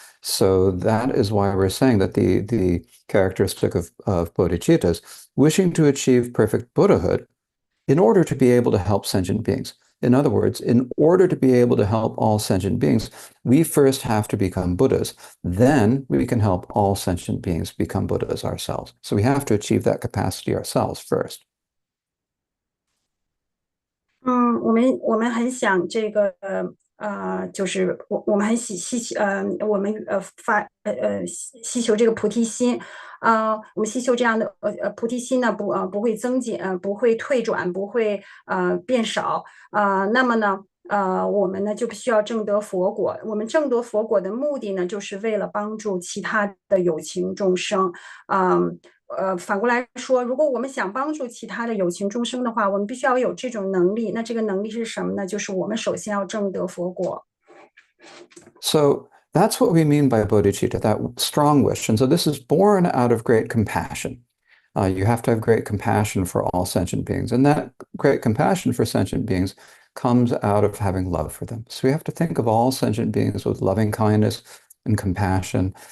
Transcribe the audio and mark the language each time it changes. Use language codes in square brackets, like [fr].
[en] So that is why we're saying that the characteristic of bodhicitta is wishing to achieve perfect Buddhahood in order to be able to help sentient beings. In other words, in order to be able to help all sentient beings, we first have to become Buddhas. Then we can help all sentient beings become Buddhas ourselves. So we have to achieve that capacity ourselves first. [zh] 我们很想这个就是我们很我们希求这个菩提心我们希求这样的菩提心呢不会增减不会退转不会变少那么呢我们呢就必须要证得佛果。我们证得佛果的目的呢，就是为了帮助其他的有情众生。反过来说，如果我们想帮助其他的有情众生的话，我们必须要有这种能力。那这个能力是什么呢？就是我们首先要证得佛果。 [en] So that's what we mean by bodhicitta, that strong wish. And so this is born out of great compassion. You have to have great compassion for all sentient beings. And that great compassion for sentient beings comes out of having love for them. So we have to think of all sentient beings with loving kindness and compassion.